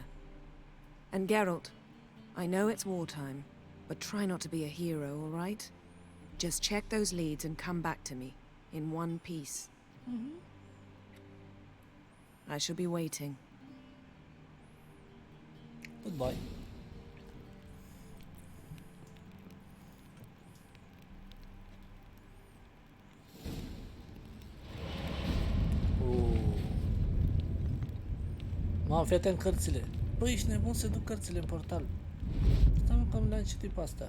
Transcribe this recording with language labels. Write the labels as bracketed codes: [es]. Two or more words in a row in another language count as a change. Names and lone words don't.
[en] And Geralt, I know it's wartime, but try not to be a hero, all right? Just check those leads and come back to me, in one piece. I shall be waiting. Goodbye. [ro] Mamă, fii atent cărțile. Băi, ești nebun să duc cărțile în portal. Stai mă, că le-am citit pe astea.